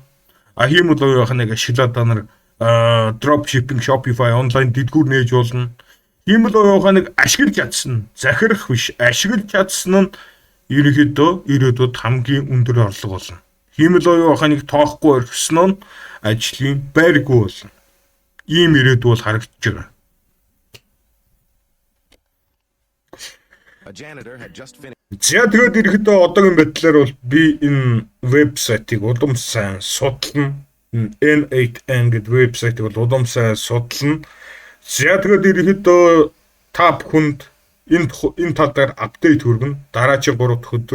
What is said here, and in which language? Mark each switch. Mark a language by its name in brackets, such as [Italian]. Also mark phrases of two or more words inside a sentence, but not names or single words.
[Mongolian] Хиймэл оюуханыг ашиглаад та нар dropshipping, Shopify, онлайн дэдгүүр нээж болно. Хиймэл оюуханыг ашиглаж чадсан, захирах биш, ашиглаж чадсан нь ерөнхийдөө ирээдүйд хамгийн өндөр орлого болно. Хиймэл оюуханыг тоохгүй орхисон нь ажлын байргүй болно. Ийм ирээдүй бол харагдаж байгаа. [English] A janitor had just finished. [Mongolian] За тэгээд ерөнхийдөө одоогийн байдлаар бол би энэ вебсайтыг улам сайн судална. N8N гэдэг вебсайтыг бол улам сайн судална. За тэгээд ерөнхийдөө та бүхэнд энэ тал дээр апдейт хүргэнэ. Дараагийн 3 дахь өдөр.